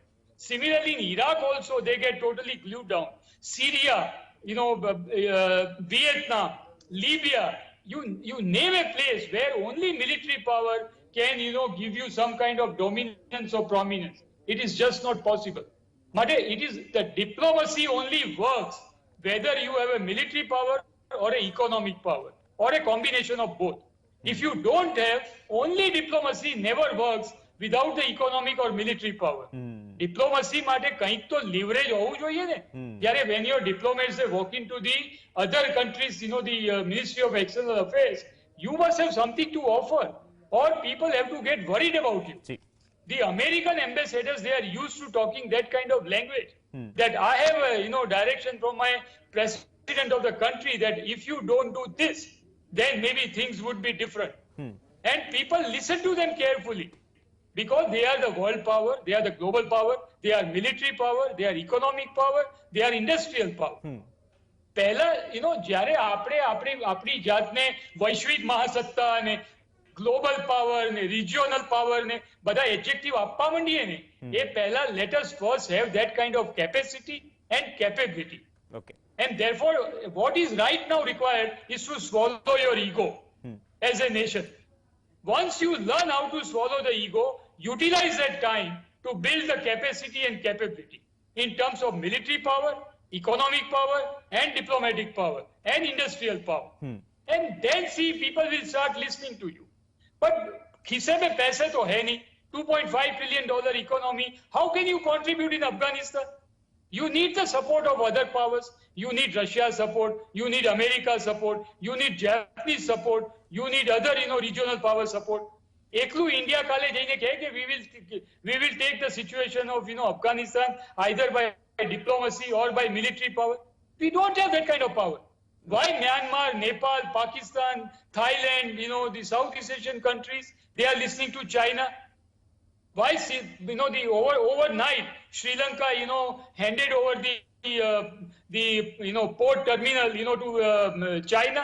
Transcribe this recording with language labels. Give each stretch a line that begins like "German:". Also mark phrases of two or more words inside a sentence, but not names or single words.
English: Similarly, in Iraq also, they get totally glued down. Syria, Vietnam, Libya, you name a place where only military power can, give you some kind of dominance or prominence. It is just not possible. But it is the diplomacy only works whether you have a military power or an economic power or a combination of both. If you don't have, only diplomacy never works without the economic or military power.
Gujarati: Diplomacy માટે કંઈક તો leverage હોવું જોઈએ ને.
English: જ્યારે when your diplomats they walk into the other countries, the Ministry of External Affairs, you must have something to offer, or people have to get worried about you. The American ambassadors, they are used to talking that kind of language. That I have a direction from my president of the country that if you don't do this, then maybe things would be different. And people listen to them carefully because they are the world power, they are the global power, they are military power, they are economic power, they are industrial power.
Gujarati: પહેલા જ્યારે આપણે આપણી જાતને વૈશ્વિક મહાસત્તા અને
English: global power
Gujarati: ને
English: regional power
Gujarati: ને બધા એડજેક્ટિવ આપવા માંડીએ ને એ પહેલા
English: let us first have that kind of capacity and capability. Okay. And therefore, what is right now required is to swallow your ego as a nation. Once you learn how to swallow the ego, utilize that time to build the capacity and capability in terms of military power, economic power, and diplomatic power, and industrial power. And then see, people will start listening to you. But
Hindi: खिसे में पैसे तो है नहीं,
English: $2.5 trillion economy, how can you contribute in Afghanistan? You need the support of other powers. You need Russia's support. You need America's support. You need Japanese support. You need other, regional power support.
Gujarati: એકલું ઇન્ડિયા કાલે જઈને કહે કે
English: we will take the situation of, Afghanistan either by diplomacy or by military power. We don't have that kind of power. Why Myanmar, Nepal, Pakistan, Thailand, the Southeast Asian countries, they are listening to China? Why, overnight, Sri Lanka, handed over the port terminal, to China?